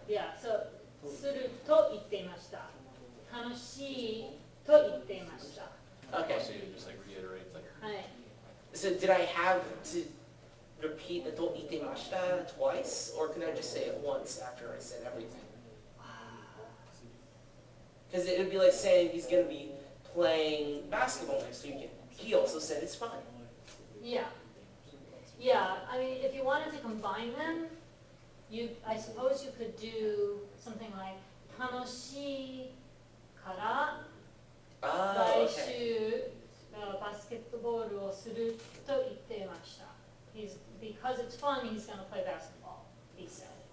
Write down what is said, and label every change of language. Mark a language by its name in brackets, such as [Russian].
[English] Yeah, so [Japanese] すると言っていました。楽しいと言っていました。 [English] Okay. So you just like reiterate like [Japanese] はい。 [English] So did I have to repeat the "to itemashita" twice, or can I just say it once after I said everything? Because it would be like saying he's going to be playing basketball next weekend. He also said it's fine. Yeah. Yeah, I mean, if you wanted to combine them, I suppose you could do something like [Japanese] 楽しいから来 [English] Oh, okay. [Japanese] 週バスケットボールをすると言っていました。 [English] Because it's fun, he's going to play basketball, he said.